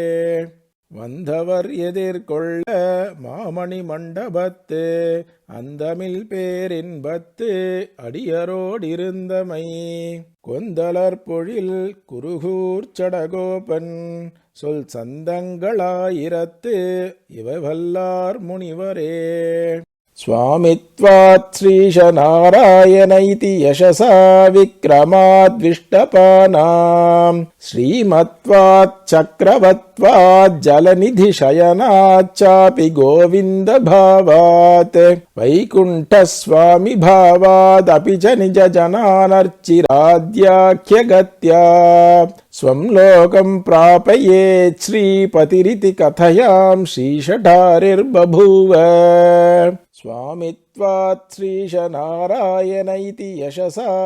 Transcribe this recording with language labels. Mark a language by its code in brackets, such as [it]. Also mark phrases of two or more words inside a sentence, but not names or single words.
[ta] வந்தவர் எதிர்கொள்ள மாமணி மண்டபத்து அந்தமில் பேரின்பத்து அடியரோடிருந்தமை கொந்தலர் பொழில் குருகூர் சடகோபன் சொல் சந்தங்களாயிரத்து இவை வல்லார் முனிவரே. [sa] स्वामित्वात् श्रीशनारायणैति यशसा विक्रमाद्विष्टपानां श्रीमत्वात् चक्रवत्वात् जलनिधिशयनाच्चापि गोविन्दभावात् वैकुण्ठस्वामि भावादपि च निजजनानर्चिराद्याख्यगत्या स्वं लोकं प्रापयेत् श्रीपतिरिति कथयां श्रीषठारिर्बभूव स्वामित्वात् श्रीशनारायण इति यशसा